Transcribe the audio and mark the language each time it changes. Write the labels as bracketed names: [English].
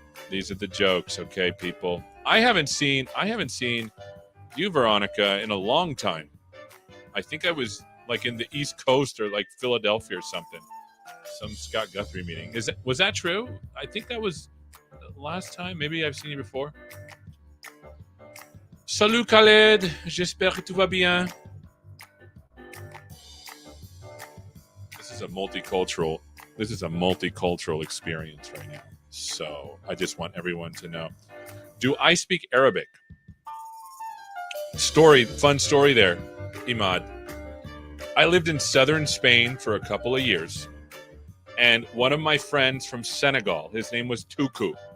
[English] These are the jokes, okay, people. I haven't seen you, Veronica, in a long time. I think I was like in the East Coast or like Philadelphia or something. Some Scott Guthrie meeting. Was that true? I think that was the last time. Maybe I've seen you before. [French] Salut Khaled, j'espère que tout va bien. [English] This is a multicultural experience right now. So I just want everyone to know. Do I speak Arabic? Fun story there, Imad. I lived in southern Spain for a couple of years, and one of my friends from Senegal, his name was Tuku.